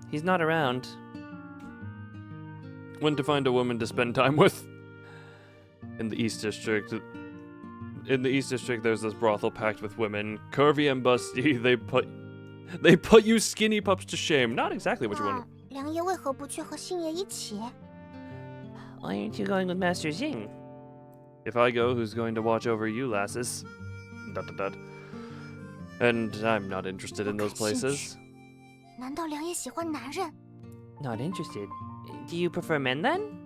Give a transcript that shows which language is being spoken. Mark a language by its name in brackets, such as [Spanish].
[English] He's not around. When to find a woman to spend time with. In the East District, there's this brothel packed with women, curvy and busty. They put you skinny pups to shame. Not exactly what you [Chinese] 那 [English] want. [Chinese] 良爷为何不去和星爷一起？ [English] Why aren't you going with Master Xing? If I go, who's going to watch over you, lasses? ... And I'm not interested in those places. [Chinese] 难道良爷喜欢男人？ [English] Not interested. Do you prefer men then?